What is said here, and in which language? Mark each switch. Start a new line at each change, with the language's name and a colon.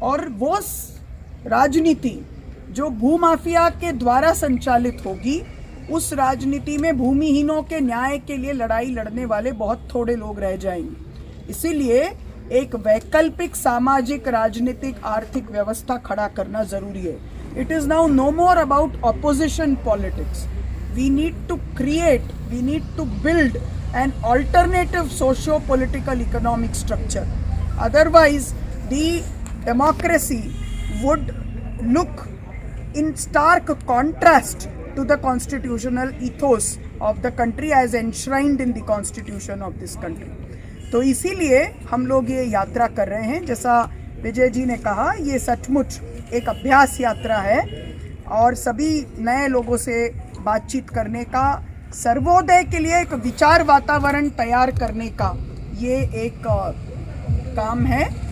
Hindi: और वो राजनीति जो भूमाफिया के द्वारा संचालित होगी, उस राजनीति में भूमिहीनों के न्याय के लिए लड़ाई लड़ने वाले बहुत थोड़े लोग रह जाएंगे। इसीलिए एक वैकल्पिक सामाजिक, राजनीतिक, आर्थिक व्यवस्था खड़ा करना जरूरी है।
English: It is now no more about opposition politics. We need to create, we need to build an alternative socio-political economic structure. Otherwise, the democracy would look in stark contrast to the constitutional ethos of the country as enshrined in the constitution of this country.
Hindi: तो इसीलिए हम लोग ये यात्रा कर रहे हैं। जैसा विजय जी ने कहा, ये सचमुच एक अभ्यास यात्रा है और सभी नए लोगों से बातचीत करने का, सर्वोदय के लिए एक विचार वातावरण तैयार करने का ये एक काम है।